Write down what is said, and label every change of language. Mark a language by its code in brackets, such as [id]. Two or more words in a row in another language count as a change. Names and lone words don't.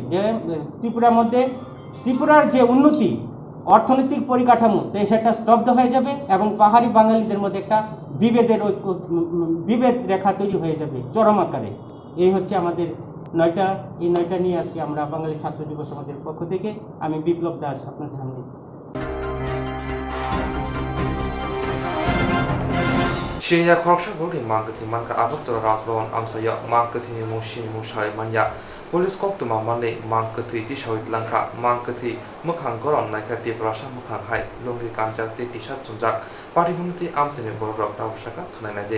[bn] যে ত্রিপুরার মধ্যে ত্রিপুরার যে উন্নতি অর্থনৈতিক পরিকাঠামো সেটা স্তব্ধ হয়ে যাবে এবং পাহাড়ি বাঙালিদের মধ্যে একটা বিভেদ রেখা তৈরি হয়ে যাবে চরম আকারে। এই হচ্ছে আমাদের 9টা, এই 9টা নিয়ে আজকে আমরা বাঙালি ছাত্র যুব সমাজের পক্ষ থেকে আমি বিপ্লব দাস আপনার সামনে। [trp] Shinya Koksha Buri Mankati Manka Abato Rasbawan Amsaya Mankati Moshi Mushai Manya Police Koktwma Mane Mankati Tishawit Lanka Mankati Mukhang Goron Nakati Prasha Mukhang Hai Lungi Kanjakti Tishat Tunjak Party Amsene Borok Tawshaka Kanade